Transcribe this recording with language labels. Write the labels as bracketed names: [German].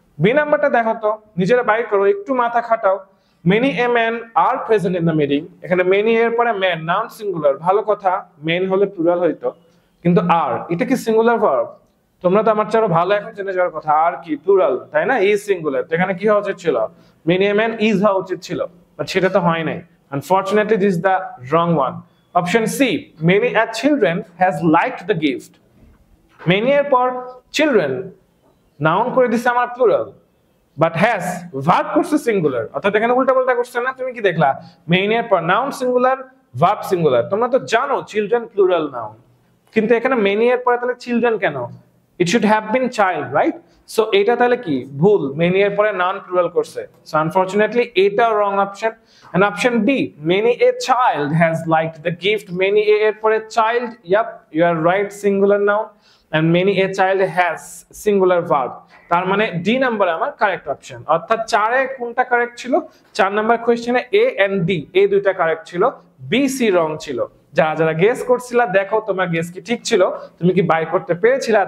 [Bangla] B নাম্বারটা দেখো তো, নিজেরা বাইর করো, একটু মাথা খাটাও। [English] many a man are present in the meeting, [Bangla] এখানে মেনি এর পরে ম্যান, নাউন সিঙ্গুলার, ভালো কথা, মেন হলে প্লুরাল হইতো, কিন্তু আর এটা কি সিঙ্গুলার ভার্ব? তোমরা তো আমার চেয়ে ভালো এখন জেনে যাওয়ার কথা, আর কি প্লুরাল, তাই না? ইজ সিঙ্গুলার, এখানে কি হওয়া উচিত ছিল? [English] many a man is [Bangla] হওয়া উচিত ছিল, বাট সেটা তো হয় নাই। [English] Unfortunately, this is the wrong one. Option C, many a children has liked the gift. [Bangla] Many এর পর children, noun করে দিছে আমার plural, but has verb করছে singular, অর্থাৎ এখানে উল্টাপাল্টা করছে না? তুমি কি দেখলা? many এর পর noun singular, verb singular, তোমরা তো জানো children plural noun, কিন্তু এখানে many এর পরে তাহলে children কেন? [English] It should have been child, right? [Bangla] So এটা তাহলে কি ভুল, many এর পরে noun plural করছে। So unfortunately এটা wrong option. [English] And option B, many a child has liked the gift. Many এর পরে child, yep, you are right, singular noun. And many a child has singular verb, [Bangla] তার মানে D number আমার correct option. অর্থাৎ 4 এ কোনটা correct ছিল? 4 number কোশ্চেনে এ and D এই দুইটা কারেক্ট ছিল, বি সি রং ছিল। যারা যারা গেস করছিলা দেখো তোমার গেস কি ঠিক ছিল, তুমি কি বাই করতে পেরেছিলা?